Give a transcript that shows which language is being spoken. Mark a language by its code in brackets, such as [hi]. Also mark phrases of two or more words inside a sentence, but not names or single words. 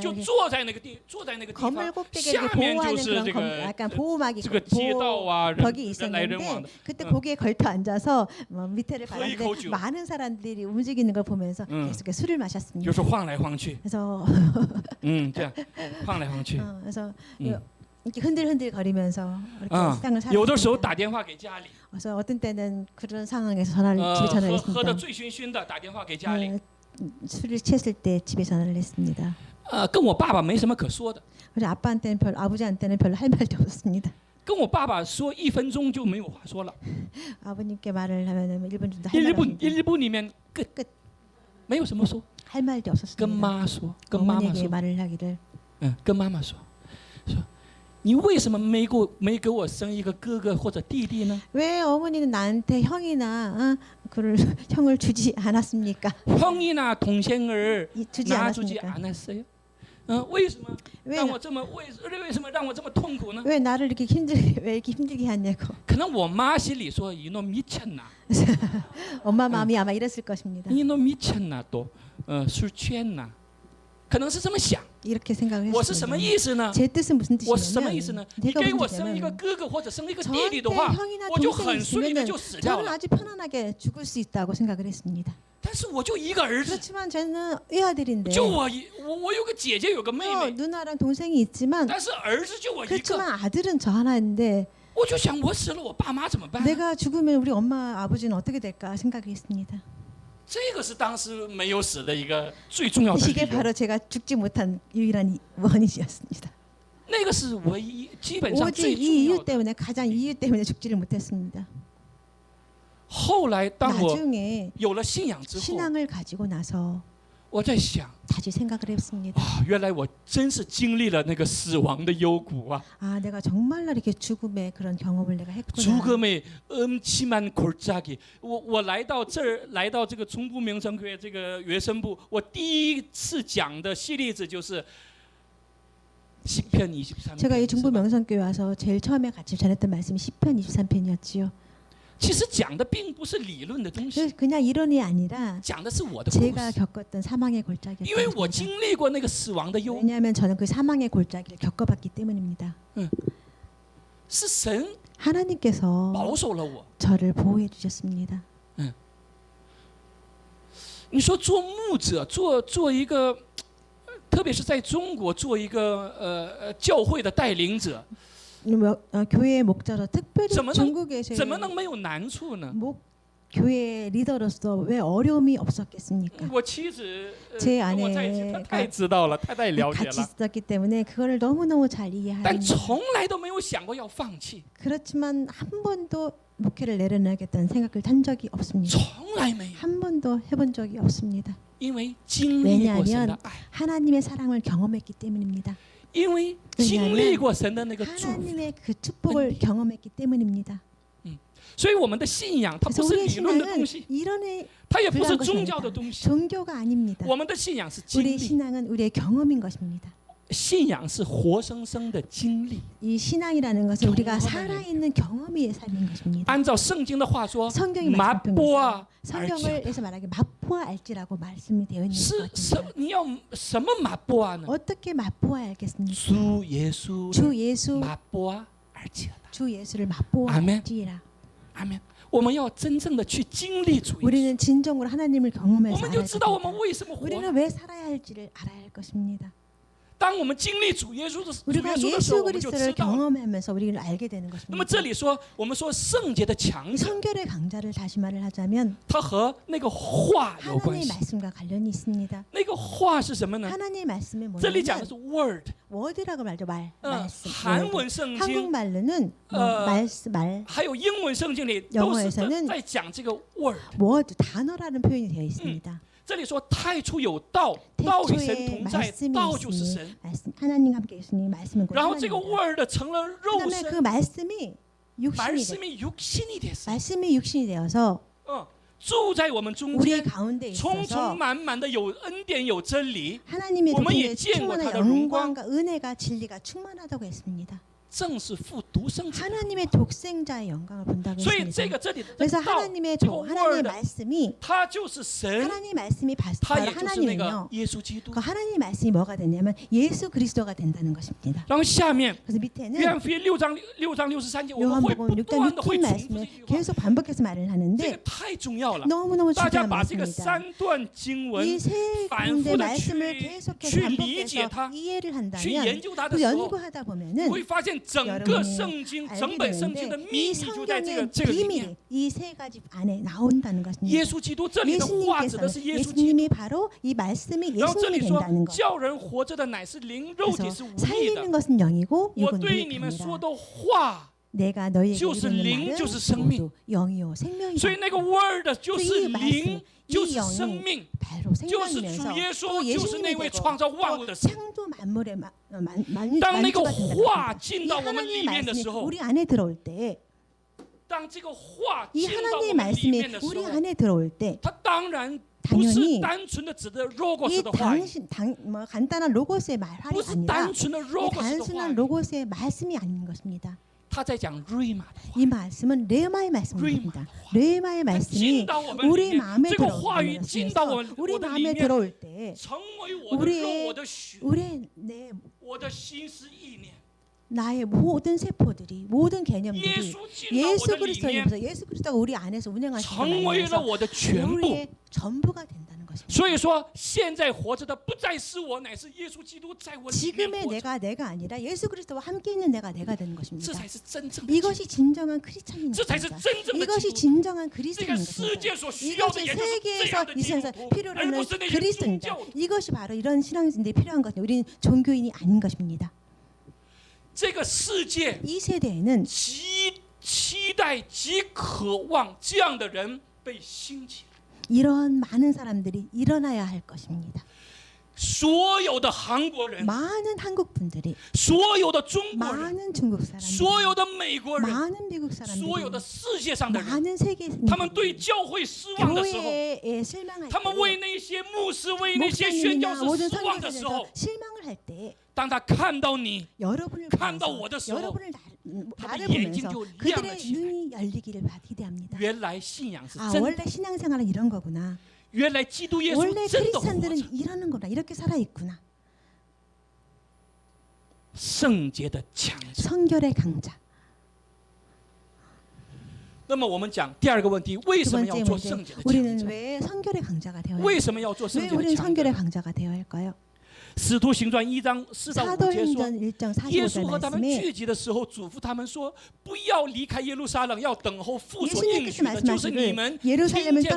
[zh] 就坐在那个地方， [ko] 건물 꼭대기를 [zh] 下面就 [ko] 보호하는 [zh] 是 [ko] 그런 [zh] 这 [ko] 검, [zh] 个 [ko] 약간 보호막이 [zh] 这个街道啊， [ko] 벽이 [zh] 人来人往 [ko] 있었는데 [zh] 的。 [ko] 그때 응. 거기에 걸터 앉아서 밑에를 거의 바라보는데 거죠. 많은 사람들이 움직이는 걸 보면서 응. 계속 술을 [zh] 就 [ko] 마셨습니다. [zh] 是晃来晃去， [ko] 그래서 [zh] 这样晃来晃去。 [ko] 그래서 嗯 이렇게 흔들흔들 거리면서 이렇게 啊 세상을 [zh] 有的时候 [ko] 살았습니다. [zh] 打电话给家里， [ko] 그래서 어떤 때는 그런 상황에서 집에 전화를 [zh] 喝得 [ko] 했습니다. [zh] 醉醺醺的打电话给家里， [ko] 술을 취했을 때 집에 전화를 했습니다. [zh] 跟我爸爸没什么可说的， [ko] 그래서 아버지한테는 별로 할 말도 없었습니다. [zh] 跟我爸爸说1分钟就没有话说了， [ko] 아버님께 말을 하면은 1분 정도 할 말 없습니다. [zh] 1분 里面끝， 没有什么说， [ko] 할 말도 [zh] 跟 [ko] 없었습니다. [zh] 妈说，跟妈妈 [ko] 어머니에게 [zh] 说， [ko] 말을 하기를 [zh] 跟妈妈说你为什么没给我生一个哥哥或者弟弟呢？ [ko] 왜 어머니는 나한테 형이나 그를 형을 주지 않았습니까? 형이나 동생을 주지 놔주지 않았습니까? 않았어요? [zh] 为什么 [ko] 왜 [zh] 让我这么为什么让我这么痛苦呢？ [ko] 왜 나를 이렇게 왜 이렇게 힘들게 하냐고. [zh] 可能我妈心里说 [ko] 이놈 미쳤나， 엄마 마음이 아마 이랬을 것입니다. 이놈 미쳤나 또 술 취했나， [zh] 可能是这么想。 [ko] 이렇게 생각을 [zh] 我是什么 [ko] 했습니다. [zh] 意思呢？ [ko] 제 뜻은 무슨 [zh] 我是什么意思 [ko] 뜻이냐면 [zh] 呢？你 [ko] 내가 [zh] 给 [ko] 무슨 [zh] 我生一个 [ko] 뜻이냐면 [zh] 哥哥或者生一个弟弟 [ko] 저한테 [zh] 的话， [ko] 형이나 [zh] 我就 [ko] 동생이 [zh] 很顺利的 [ko] 있으면 [zh] 就死掉 [ko] 저는 [zh] 了。 [ko] 아주 편안하게 죽을 수 있다고 생각을 했습니다. [zh] 但是我就一个儿子， [ko] 그렇지만 저는 외아들인데 [zh] 就我有个姐姐有个妹妹， [ko] 누나랑 동생이 있지만 [zh] 但是儿子就我一个， [ko] 그렇지만 아들은 저 하나인데 [zh] 我就想我死了我爸妈怎么办呢？ [ko] 내가 죽으면 우리 엄마 아버지는 어떻게 될까 생각을 했습니다. [zh] 这个是当时没有死的一个最重要的理 [ko] 이게 [zh] 由。 [ko] 바로 제가 죽지 못한 유일한 원인이었습니다. [zh] 那个是唯一，基本上 [ko] 오직 [zh] 最 [ko] 이 [zh] 重 [ko] 이유 [zh] 要的。 [ko] 때문에 가장 이유 때문에 죽지를 못했습니다. [zh] 后来当我 [ko] 나중에 [zh] 有了信仰之后， [ko] 신앙을 가지고 나서 [zh] 我在想 [ko] 다시 생각을 했습니다. [zh] 啊，原来我真是经历了那个死亡的幽谷啊， [ko] 아, 내가 정말로 이렇게 죽음의 그런 경험을 내가 했구나. 죽음의 음침한 골짜기。 [zh] 我来到这儿，来到这个中部名城学这个学生部，我第一次讲的系列子就是诗篇23 [ko] 제가 이 [zh] 篇。 [ko] 중부 명성교회 와서 제일 처음에 같이 전했던 말씀이 시편 23편이었지요. [zh] 其实讲的并不是理论的东西， [ko] 그냥 이론이 아니라 [zh] 讲的是我的故 [ko] 제가 [zh] 事。 [ko] 겪었던 사망의 [zh] 因为我 [ko] 골짜기였습니다. [zh] 经历过那个死亡的幽谷， [ko] 왜냐하면 저는 그 사망의 골짜기를 겪어봤기 때문입니다. [zh] 是神 [ko] 하나님께서 [zh] 保守了我。 [ko] 저를 보호해 주셨습니다. [zh] 你说做牧者，做一个，特别是在中国做一个教会的带领者， [ko] 교회의 목자로 특별히 [zh] 怎么能 [ko] 중국에서 [zh] 怎么能没有难处呢？ [ko] 교회 리더로서 왜 어려움이 없었겠습니까? [zh] 我妻子， [ko] 제 [zh] 跟我在一起，她太知道了，太了解 [ko] 같이 [zh] 了， [ko] 있었기 때문에 그거를 너무너무 잘 [zh] 但 [ko] 이해하는 [zh] 从来都没有想过要放弃， [ko] 그렇지만 한 번도 목회를 내려놔야겠다는 생각을 한 적이 없습니다. [zh] 从来没有， [ko] 한 번도 해본 적이 없습니다. [zh] 因为经历过神的爱， [ko] 하나님의 사랑을 경험했기 때문입니다. [zh] 因为经历过神的那个祝福， [ko] 하나님의 그 축복을 경험했기 때문입니다. [zh] 所以我们的信仰它 [ko] 그래서 [zh] 不是 [ko] 우리의 [zh] 理论的 [ko] 신앙은 [zh] 东西， [ko] 이론의 [zh] 它也不是 [ko] 그런 것이 [zh] 宗教 [ko] 아니다. [zh] 的东西， [ko] 종교가 아닙니다. [zh] 我们的信仰是经 [ko] 우리 [zh] 历， [ko] 신앙은 우리의 경험인 것입니다. [zh] 信仰是活生生的经历。 [ko] 이 신앙이라는 것은 우리가 경험의 살아있는 경험의 삶인 것입니다. [zh] 按照圣经的话说， [ko] 성경이 [zh] 麻波 [ko] 말씀통해서 啊， 성경을 해서 말하기 맛보아 알지라고 말씀이 되어 있는 [zh] 是 [ko] 것입니다. [zh] 你要什么麻波啊呢？ [ko] 어떻게 맛보아 알겠습니까? 주 예수 주 예수 [zh] 麻波啊，而且 [ko] 주 예수를 맛보아 아멘. 알지라. [zh] 阿门。我们要真正的去经历主耶稣， [ko] 우리는 진정으로 하나님을 [zh] 我 [ko] 경험해서 [zh] 们就 [ko] 알아야 [zh] 知道我们 [ko] 됩니다. [zh] 为什么活。 [ko] 우리는 왜 살아야 할지를 알아야 할 것입니다. [zh] 当我们经历主耶稣的 [ko] 우리가 [zh] 时候， [ko] 예수 [zh] 我们就知 [ko] 그리스도를 [zh] 道了。 [ko] 경험하면서 우리를 알게 되는 [zh] 那么这 [ko] 것입니다. [zh] 里说，我们说圣洁的强者， [ko] 성결의 강자를 다시 말을 하자면 [zh] 它和那个话有关 [ko] 하나님의 [zh] 系。 [ko] 말씀과 관련이 있습니다. [zh] 那个话是什么呢？ [ko] 하나님의 말씀이 [zh] 这里讲的 [ko] 뭐냐면 [zh] 是 word， [ko] word라고 말죠. 말씀. [zh] 韩 word. 文圣经 [ko] 한국말로는 어, 말 [zh] 还有英文圣经里都是 [ko] 영어에서는 [zh] 在讲这个 word。 [ko] word 단어라는 표현이 되어 있습니다. [zh] 这里说太初有道，道与神 [ko] 태초에 [zh] 同在， [ko] 말씀이 [zh] 道就是 [ko] 있으니 [zh] 神。 [ko] 말씀 하나님 함께 있으니 말씀은 곧 [zh] 然后这个 [ko] 하나님이다. [zh] word 成了肉 [ko] 그다음에 그 [zh] 身， [ko] 말씀이 육신이 돼. 말씀이 육신이 됐어. 말씀이 육신이 되어서 [zh] 住在我们中 [ko] 우리 [zh] 间， [ko] 가운데 [zh] 充 [ko] 있어서 [zh] 充满满的有恩典有真理。 [ko] 하나님의 [zh] 我们也 [ko] 도움에 [zh] 见过他 [ko] 충만한 [zh] 的荣光。 [ko] 영광과 은혜가 진리가 충만하다고 했습니다. [zh] 正是父独生子。 [ko] 하나님의 독생자의 영광을 본다고 [zh] 所以这 [ko] 했습니다. [zh] 个这里的 [ko] 그래서 [zh] 道， [ko] 하나님의 [zh] 这个 [ko] 하나님의 [zh] word， [ko] 말씀이 [zh] 它就是神， [ko] 하나님 말씀이 [zh] 它 [ko] 바로 [zh] 也就是那个 [ko] 하나님은요. [zh] 耶稣基督 [ko] 그 。 하나님 말씀이 뭐가 되냐면 예수 그리스도가 된다는 것입니다. [zh] 然后下面 [ko] 그래서 밑에는 [zh] 约翰福音6章63节，我们会 [ko] 요한복음 [zh] 不 [ko] 6장 [zh] 断的会 [ko] 6절 [zh] 重复 [ko] 말씀을 [zh] 这句话， [ko] 계속 반복해서 말을 [zh] 这个 [ko] 하는데 [zh] 太重要了。 [ko] 너무너무 [zh] 大家 [ko] 중요한 [zh] 把这个 [ko] 말씀입니다. [zh] 三段经文 [ko] 이 세 [zh] 반复 [ko] 군데 [zh] 地 [ko] 말씀을 [zh] 去 [ko] 계속해서 [zh] 理解 [ko] 반복해서 [zh] 它， [ko] 이해를 [zh] 去 [ko] 한다면 [zh] 研究它的 [ko] 그 [zh] 时候， [ko] 연구하다 [zh] 你 [ko] 보면은 [zh] 会发现整个 [ko] 여러분이 [zh] 圣经、 [ko] 알게 [zh] 整本圣经的 [ko] 되는데 [zh] 秘 [ko] 이 [zh] 密就在这个 [ko] 성경의 [zh] 这个里面。 [ko] 비밀이 이 세 가지 안에 나온다는 [zh] 耶 [ko] 것입니다. [zh] 稣基督这里的话指的 [ko] 예수님께서는 [zh] 是耶稣基督。 [ko] 예수님이 바로 이 말씀이 [zh] 然后这 [ko] 예수님이 [zh] 里说 [ko] 된다는 것. [zh] 叫人活着的乃是灵，肉体 [ko] 그래서 [zh] 是无益 [ko] 살리는 [zh] 的。 [ko] 것은 영이고 [zh] 我 [ko] 육은 [zh] 对你们 [ko] 무익하니라. [zh] 说的话， [ko] 내가 너희에게 [zh] 就是 [ko] 이르는 [zh] 灵， [ko] 말은 [zh] 就是生命。 [ko] 모두 영이요 생명이다. [zh] 所以那个 word 就是 [ko] 이 [zh] 灵， [ko] 말씀, [zh] 就 [ko] 이 [zh] 是生 [ko] 영이 [zh] 命， [ko] 바로 [zh] 就是主 [ko] 생명이면서 [zh] 耶 [ko] 또 [zh] 稣，就是那 [ko] 예수님이 [zh] 位 [ko] 되고 [zh] 创造万物的神。 [ko] 창조 만물의 만주가 [zh] 当那个 [ko] 된다는 [zh] 话 [ko] 것입니다. [zh] 进 [ko] 이 [zh] 到我们 [ko] 하나님의 [zh] 里面的 [ko] 말씀이 [zh] 时候， [ko] 우리 안에 들어올 때, [zh] 当这个话 [ko] 이 [zh] 进到我 [ko] 하나님의 [zh] 们里 [ko] 말씀이 [zh] 面的时 [ko] 우리 [zh] 候， [ko] 안에 들어올 때, [zh] 它当然不是 [ko] 당연히 [zh] 单纯的指的 logos [ko] 이 [zh] 的话语， [ko] 간단한 로고스의 말이 [zh] 不是 [ko] 아니라 [zh] 单纯的 [ko] 이 [zh] logos 的话 [ko] 단순한 [zh] 语， [ko] 로고스의 말씀이 아닌 것입니다. [zh] 他在讲 rhema 的话， [ko] 이 말씀은 레마의 말씀입니다. 레마의 [zh] 它 [ko] 말씀이 [zh] 进到我们里 [ko] 우리 [zh] 面， [ko] 마음에 [zh] 这个话语 [ko] 들어오는 [zh] 进到 [ko] 것이면서 [zh] 我 [ko] 우리 [zh] 的里 [ko] 마음에 [zh] 面， [ko] 들어올 때 [zh] 成为我的肉、 [ko] 우리의 [zh] 我的血、 [ko] 우리 내 [zh] 我的心思意念。 [ko] 나의 모든 세포들이 모든 [zh] 耶 [ko] 개념들이 [zh] 稣进到我 [ko] 예수 [zh] 的里 [ko] 그리스도에 [zh] 面， [ko] 입어서 예수 그리스도가 우리 안에서 운영하시는 [zh] 成为了 [ko] 것에서 [zh] 我的全部。 [ko] 우리의 전부가 된다는 것입니다. [zh] 所以说，现在活着的不再是我，乃是耶稣基督在我里面 [ko] 지금의 [zh] 活着。 [ko] 내가 아니라 예수 그리스도와 함께 있는 내가 되는 [zh] 这 [ko] 것입니다. [zh] 才是真正的基督， [ko] 이것이 진정한 크리스찬인 [zh] 这才是 [ko] 것입니다. [zh] 真正的基 [ko] 이것이 [zh] 督。 [ko] 진정한 [zh] 这 [ko] 그리스도인 [zh] 个世 [ko] 것입니다. [zh] 界所需要的， [ko] 이것이 [zh] 也就是这 [ko] 세계에서 [zh] 样的 [ko] 이 [zh] 基督 [ko] 세상에서 [zh] 徒， [ko] 필요로 [zh] 而 [ko] 하는 [zh] 不是那些宗 [ko] 그리스도입니다. [zh] 教徒。 [ko] 이것이 바로 이런 신앙인들이 필요한 것입니다. 우리는 종교인이 아닌 것입니다. [zh] 这个世界 [ko] 이 세대에는 [zh] 极期待、极渴望这样的人被兴起。 [ko] 이런 많은 사람들이 일어나야 할 것입니다. [zh] 所有的韩国人， [ko] 많은 한국 분들이, [zh] 所有的中国人， [ko] 많은 중국 사람들, [zh] 所有的美国人， [ko] 많은 미국 [zh] 所有的 [ko] 사람들이, [zh] 世界上的人， [ko] 많은 세계 [zh] 他们对教会失望的时候， [ko] 교회에 실망할 [zh] 他们为 [ko] 때, [zh] 那些牧师、为那些宣教 [ko] 목사님이나 [zh] 士 [ko] 모든 [zh] 失望的时 [ko] 선교사에서 [zh] 候， [ko] 실망을 할 때, [zh] 当他看到你， [ko] 여러분을 간다 보면서, 오더스로 여러분을 다들 나를 [zh] 眼睛 [ko] 보면서 [zh] 就亮了 [ko] 그들의 [zh] 起来。 [ko] 눈이 열리기를 기대합니다. [zh] 原来信仰是 [ko] 아 [zh] 真的， [ko] 원래 신앙생활은 이런 거구나. [zh] 原来基督耶稣 [ko] 원래 [zh] 真的活着。 [ko] 크리스찬들은 이러는 거나 이렇게 살아 있구나. [zh] 圣洁的强者。 [ko] 성결의 강자. [zh] 那么我们讲第二个问题，为 [ko] 두 [zh] 什么 [ko] 번째 [zh] 要做 [ko] 문제, [zh] 圣洁的强 [ko] 우리는 [zh] 者？ [ko] 왜 성결의 강자가 되어야 [zh] 为 [ko] 할까요? [zh] 什么要做圣 [ko] 왜 [zh] 洁的 [ko] 우리는 [zh] 强 [ko] 성결의 [zh] 者？ [ko] 강자가 되어야 할까요? [zh] 使徒行传1章4到5节说， [ko] 사도행전 1장 [zh] 耶 [ko] 45절 [zh] 稣和他们 [ko] 말씀에 [zh] 聚集的时候，嘱咐他们说：“不要离开耶路撒冷，要等候父所应 [ko] 예수님께서 [zh] 许的，就是你 [ko] 말씀하시길 [zh] 们 [ko] 예루살렘을 [zh] 听见我